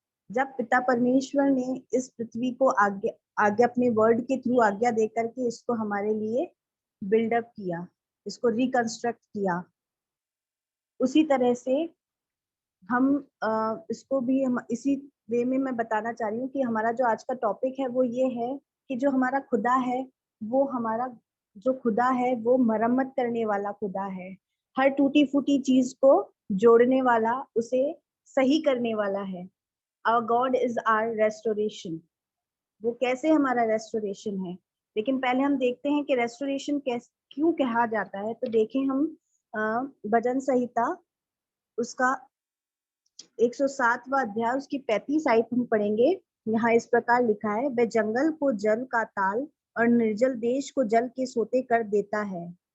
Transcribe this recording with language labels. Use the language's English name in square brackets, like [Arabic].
[Hindi] जब पिता परमेश्वर ने इस पृथ्वी को आगे अपने वर्ड के थ्रू आज्ञा दे करके इसको हमारे लिए बिल्डअप किया, इसको रिकंस्ट्रक्ट किया, उसी तरह से हम इसको भी हम इसी वे में मैं बताना चाह रही हूँ कि हमारा जो आज का टॉपिक है वो ये है कि जो हमारा खुदा है वो हमारा जो खुदा है वो मरम्मत करने वाला खुदा है। हर टूटी फूटी चीज को जोड़ने वाला, उसे सही करने वाला है। [English] Our God is our restoration। [Hindi] वो कैसे हमारा रेस्टोरेशन है, लेकिन पहले हम देखते हैं कि रेस्टोरेशन क्यों कहा जाता है। तो देखें हम भजन संहिता उसका 107वां अध्याय उसकी 35 आयत हम पढ़ेंगे। यहाँ इस प्रकार लिखा है, वह जंगल को जल का ताल और निर्जल देश को जल के सोते कर देता है।